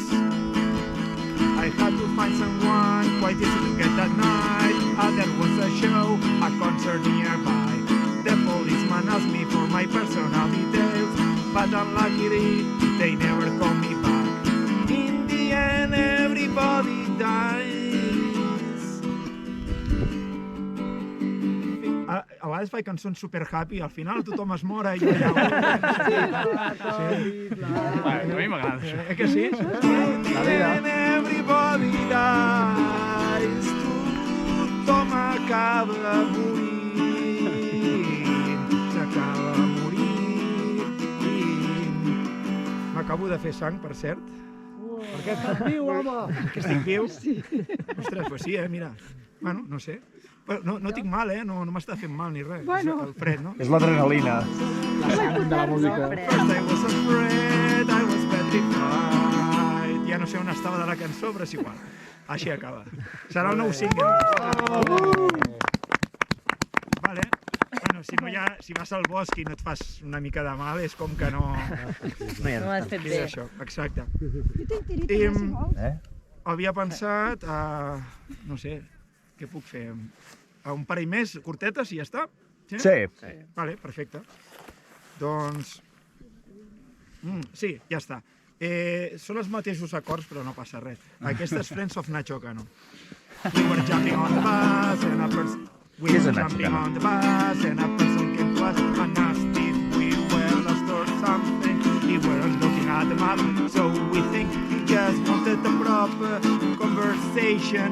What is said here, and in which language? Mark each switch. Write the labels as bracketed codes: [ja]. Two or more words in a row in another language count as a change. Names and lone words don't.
[en] I had to find someone quite easy to get that night. There was a show, a concert nearby. The policeman asked me for my personal details, but unluckily they never called me back. In the end, everybody dies. [ca] A vegades faig cançons [en] super happy, [ca] al final tothom es mora i jo A mi m'agrada això. que sí? [en] In the end, everybody dies. [ca] Tothom acaba morint. S'acaba morint. M'acabo de fer sang, per cert. Per què estàs viu, home? Que estic viu? Ostres, pues sí, mira. Bueno, no sé. No tinc mal, no m'està fent mal ni res. Bueno. El fred, no? És l'adrenalina. La sang de la música. [en] First I was afraid, I was petrified. [ca] Ja no sé on estava de la cançó, però és igual. Així acaba. Serà el nou single. Vale. Bueno, si vas al bosc i no et fas una mica de mal, és com que no... No ho has fet És bé. això, exacte. I havia pensat, no sé, què puc fer? Un parell més, curtetes i ja està? Sí. Vale, perfecte. Doncs... sí, ja està. Són els mateixos acords, però no passa res. Aquesta és Friends of Nacho Cano. [en] We were jumping on the bus and a person... We were jumping on the bus and a person came to us and asked if we were lost or something. We weren't looking at the map, so we think he just wanted a proper conversation.